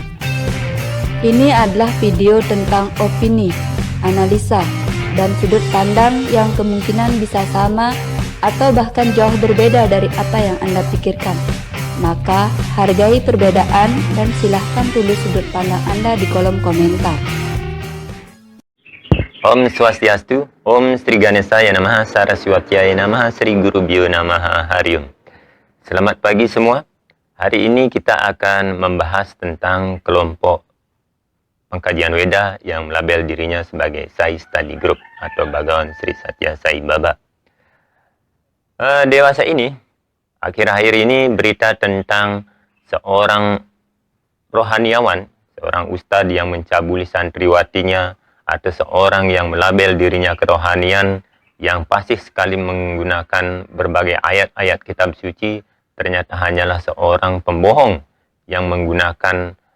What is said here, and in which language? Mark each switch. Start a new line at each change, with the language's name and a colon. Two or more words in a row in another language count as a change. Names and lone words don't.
Indonesian: Ini adalah video tentang opini, analisa, dan sudut pandang yang kemungkinan bisa sama atau bahkan jauh berbeda dari apa yang Anda pikirkan. Maka hargai perbedaan dan silahkan tulis sudut pandang Anda di kolom komentar.
Sanskrit: Om Swastiastu, Om Sri Ganesaya Namaha, Saraswatyaya Namaha, Sri Gurubhyo Namaha, Harium.
Indonesian: Selamat pagi semua. Hari ini kita akan membahas tentang kelompok pengkajian Weda yang melabel dirinya sebagai Sai Study Group atau Bhagawan Sri Satya Sai Baba. Dewasa ini, akhir-akhir ini berita tentang seorang rohaniawan, seorang ustadz yang mencabuli santriwatinya, atau seorang yang melabel dirinya kerohanian yang fasih sekali menggunakan berbagai ayat-ayat kitab suci, ternyata hanyalah seorang pembohong yang menggunakan